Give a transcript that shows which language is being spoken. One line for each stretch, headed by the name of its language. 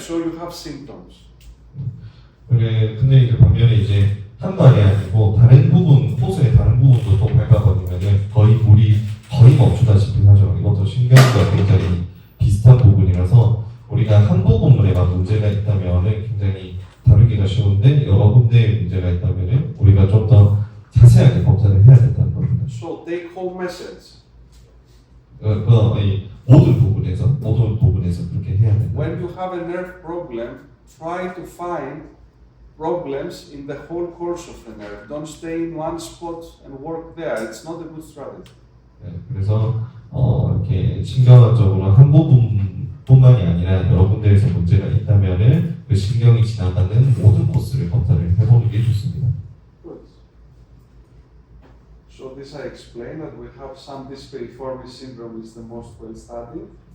English: So you have symptoms.
Korean: 근데 이제 반면에 이제 한 발이 아니고 다른 부분, 호스의 다른 부분도 또 밟아버리면은 물이 거의 멈추다시피 하죠. 이것도 신경과 굉장히 비슷한 부분이라서 우리가 한 부분에만 문제가 있다면은 굉장히 다루기가 쉬운데 여러 군데에 문제가 있다면은 우리가 좀 더 자세하게 검사를 해야 된다는 겁니다.
English: So take home message.
Korean: 모든 부분에서 그렇게 해야 된다.
English: When you have a nerve problem, try to find problems in the whole course of the nerve. Don't stay in one spot and work there. It's not a good strategy.
Korean: 그래서 이렇게 신경학적으로 한 부분뿐만이 아니라 여러 군데에서 문제가 있다면은 그 신경이 지나가는 모든 코스를 검사를 해보는 게 좋습니다.
English: Good. So this I explained that we have some dysphiliformis syndrome is the most well studied.